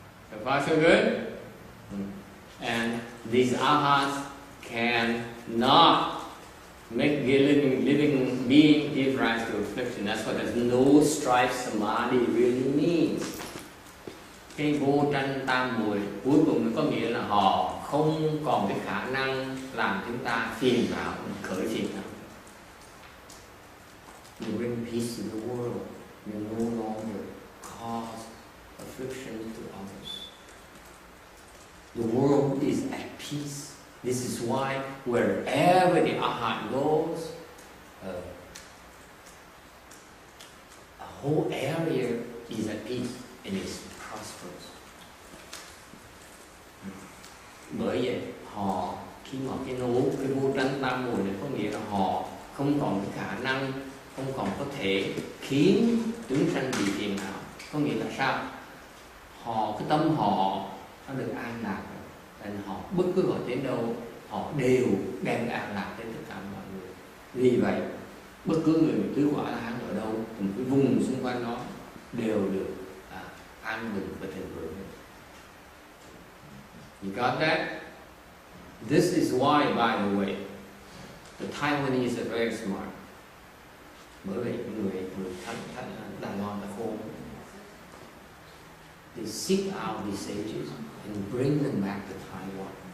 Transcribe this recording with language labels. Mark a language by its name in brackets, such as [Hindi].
[English] So far so good? And these Arhats cannot make the living being give rise to affliction. That's what there's no strife samadhi really means. [Vietnamese] Cái vô tranh tam muội cuối cùng nó có nghĩa là họ không còn cái khả năng làm chúng ta phiền não, khởi phiền não. [English] You bring peace to the world. You no longer cause affliction to others. The world is at peace. This is why wherever the Arhat goes, whole area is at peace and is prosperous. [Vietnamese] Bởi vậy họ khi mà cái vô tranh tam muội này có nghĩa là họ không còn cái khả năng, không còn có thể khiến chúng sanh bị phiền não. Có nghĩa là sao? Họ, cái tâm họ nó được an lạc rồi, nên họ bất cứ họ đến đâu họ đều đem an lạc đến tất cả mọi người. Vì vậy bất cứ người tứ quả La Hán ở đâu, một cái vùng xung quanh đó đều được an bình và thịnh vượng. [English] You got that? This is why, by the way, the Taiwanese are very smart. [Vietnamese] Bởi vì người Đài Loan đã khôn. [English] They seek out these sages and bring them back to Taiwan.